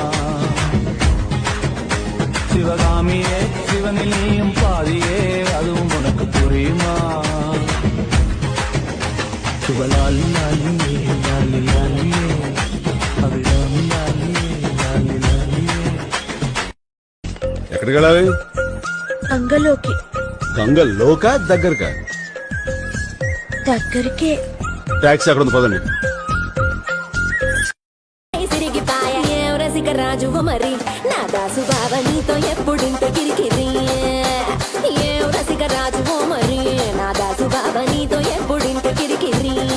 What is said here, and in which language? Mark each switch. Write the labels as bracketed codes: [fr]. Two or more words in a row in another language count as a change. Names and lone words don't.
[ta] சிவகாமியே சிவனில் நீயும் பாதியே அதுவும் உனக்கு புரியுமா, சுபலாலி லாலியே லாலி லாலியே அபிராமி லாலியே லாலி லாலியே. [te] ఎక్కడికి వెళ్ళాలి? గంగలోకి. గంగలోకా దగ్గరకా? దగ్గరికే. టాక్సీ అక్కడ ఉంది, పదండి. రాజువ మరి నా దాసు బావ నీతో ఎప్పుడింత కిరికిరి, ఏం రసిక రాజువో మరి నా దాసు బావ నీతో ఎప్పుడింత కిరికిరి.